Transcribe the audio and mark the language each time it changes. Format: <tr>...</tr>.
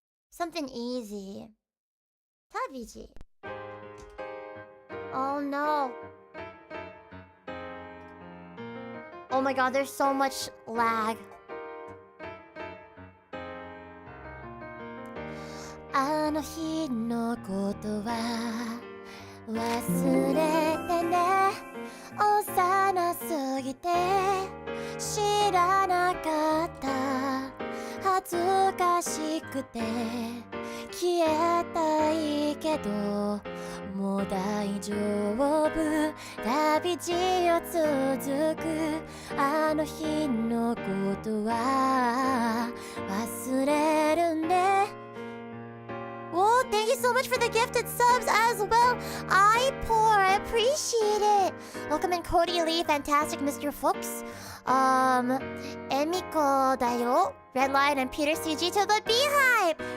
<en>Something easy. Tabiji. Oh no. Oh my god, there's so much lag.</en> <ja>あの日のことは忘れてね。幼すぎて知らなかった。恥ずかしくて消えたいけどもう大丈夫。旅路を続くあの日のことは忘れるね。</ja> <en>Whoa, thank you so much for the gifted subs as well. I appreciate it. Welcome in Cody Lee, Fantastic Mr. Fuchs. Emiko Dayo, Red Lion, and Peter CG to the Beehive.</en>